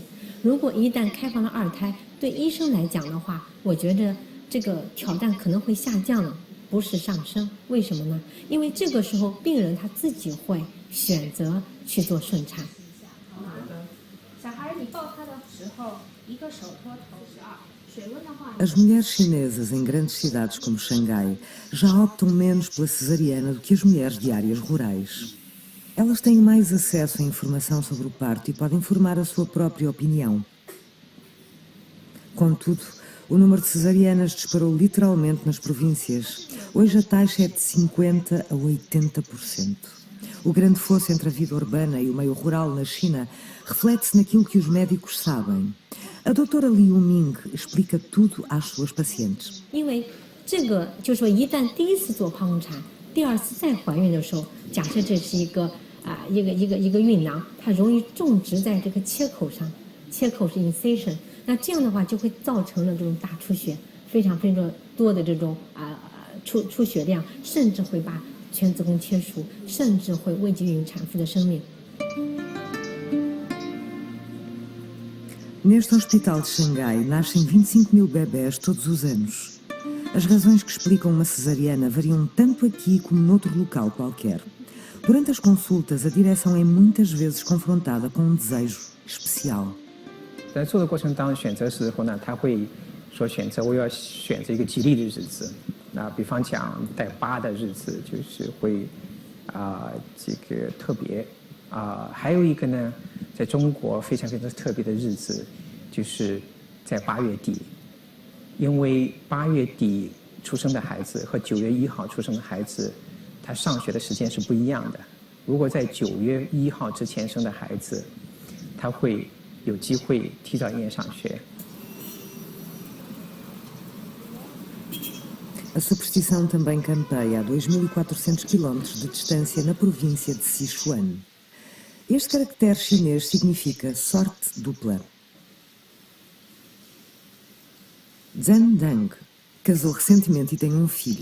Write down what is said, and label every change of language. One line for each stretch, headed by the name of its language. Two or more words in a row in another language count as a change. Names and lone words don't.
Chinese: 如果一旦开放了2胎，对医生来讲的话，我觉得这个挑战可能会下降，不是上升。为什么呢？因为这个时候病人他自己会选择去做顺产。小孩你抱他的时候，一个手托头12，水温的话。
Portuguese: As mulheres chinesas em grandes cidades como Xangai já optam menos pela cesariana do que as mulheres de áreas rurais. Elas têm mais acesso à informação sobre o parto e podem formar a sua própria opinião. Contudo, o número de cesarianas disparou literalmente nas províncias. Hoje a taxa é de 50% a 80%. O grande fosso entre a vida urbana e o meio rural na China reflete-se naquilo que os médicos sabem. A doutora Liu Ming explica tudo às suas pacientes.
Chinese: 因为这个就是说，一旦第一次做剖宫产，第2次再怀孕的时候，假设这是一个孕囊，它容易种植在这个切口上，切口是 incision， 那这样的话就会造成了这种大出血，非常多的这种出血量，甚至会把全子宫切除，甚至会危及孕产妇的生命。
Portuguese: Neste hospital de Xangai nascem 25.000 bebés todos os anos. As razões que explicam uma cesariana variam tanto aqui como noutro local qualquer. Durante as consultas, a direção é muitas vezes confrontada com um desejo especial.
Chinese: 在做的过程当中，选择时候呢，他会说我要选择一个吉利的日子。那比方讲带8的日子，就是会这个特别还有一个呢，在中国非常特别的日子，就是在8月底，因为8月底出生的孩子和9月1号出生的孩子，他上学的时间是不一样的。如果在9月1号之前生的孩子，他会有机会提早1年上学。
Portuguese: A superstição também campeia a 2.400 km de distância na província de Sichuan. Este caractere chinês significa sorte dupla. Zhang Dang casou recentemente e tem um filho.